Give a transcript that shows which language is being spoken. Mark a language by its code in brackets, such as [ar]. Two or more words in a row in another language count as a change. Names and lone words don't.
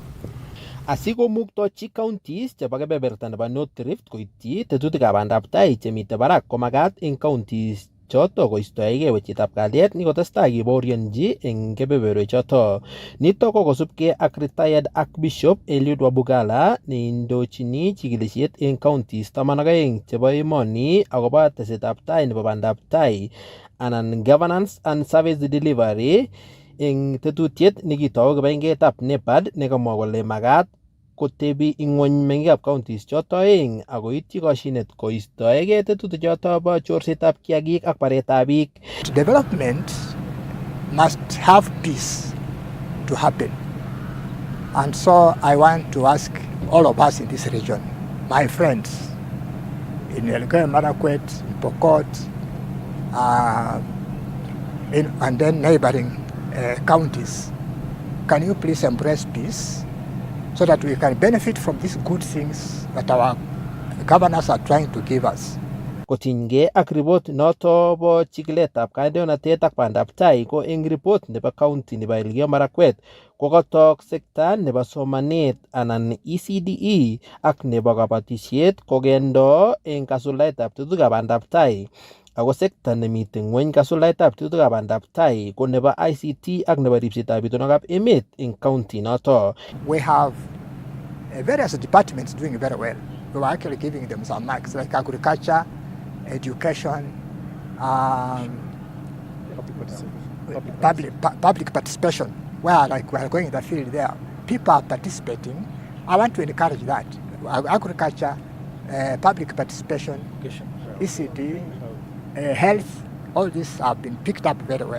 [kln] Asikomuktochi counties chebo kebeberta nebo North Rift koityi tetutikab bandaptai chemite barak komakat eng counties choto koistoege wechetab kalyet ni kotestai kebaorionji eng kebeberwek choto. Nito ko kosubke ak retired Archbishop Eliud Wabugala neindochini chikilisiet eng counties 12 chebo emoni akobo tesetab tai nebo bandaptai anan [en] governance and service delivery [kln] eng tetutiet nikitou kibagengetab NEPAD nekamwa kole makat kotebi ing'ony mengikab counties choto aeng akoityi koshinet koistoege tetutik choto bo chorsetab kiagik ak baretab biik. [en] Development must have peace to happen. And so I want to ask all of us in this region, my friends in Elgeyo Marakwet, in Pokot, and then neighboring counties, can you please embrace peace so that we can benefit from these good things that our governors are trying to give us? [kln] Kotinygei ak report noto bo chikiletab kandoinatet ak bandaptai ko eng report nebo county nebo Elgeyo Marakwet ko katok sekta nebo somanet anan ECDE ak nebo kabatisiet kokendo eng kasuldaetab tetutikab bandaptai ako sekta nemite ng'weny kasuldaetab tetutikab bandaptai ko nebo ICT ak nebo ripsetab itonwekab emet eng county noto. [en] We have various departments doing very well. We were actually giving them some marks like agriculture, education, public participation, where like we are going in the field there. People are participating. I want to encourage that. Agriculture, public participation, ECD, health, all these have been picked up very well.